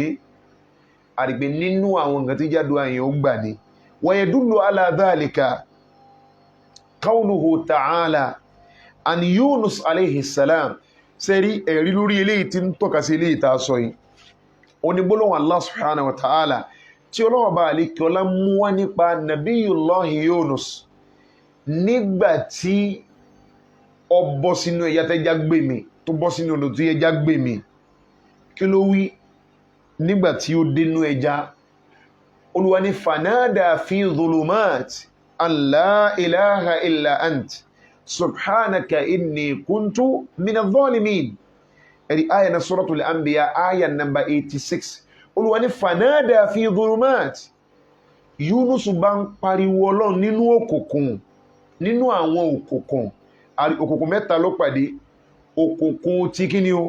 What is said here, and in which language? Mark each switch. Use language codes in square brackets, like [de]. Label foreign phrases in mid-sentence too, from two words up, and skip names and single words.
[yo] Àdìgbé nínú àwọn nǹkan tí jádùá yẹn ó gbà ní. [ar] ويدل على ذلك قوله تعالى عن يونس عليه السلام. [yo] Sẹ́rí ẹ̀rí lórí eléyìí tí ń tọ́ka sí eléyìí tá a sọ yìí. Onígbólóhùn Allah [ar] سبحانه وتعالى [yo] tí Ọlọ́run bá àlékè ọlá mú wá nípa Nabiyullahi Yunus nígbà tí ó bọ́ sínú ẹja tẹ́já gbé mi, tó bọ́ sínú odò tí ẹja gbé mi. Kí ló wí nígbà tí ó dénú ẹja? Olúwa ní [ar] فنادى في الظلمات أن لا إله إلا أنت سبحانك إني كنت من الظالمين. [yo] Ẹ̀rí ayà na Suratul Anbiya ayà number 86. Olúwa ní [ar] فنادى في الظلمات. [yo] Yunus bá ń pariwo Ọlọ́run nínú òkùnkùn, nínú àwọn òkùnkùn. Òkùnkùn mẹ́ta ló pàdé. Òkùnkùn tí kí ni o?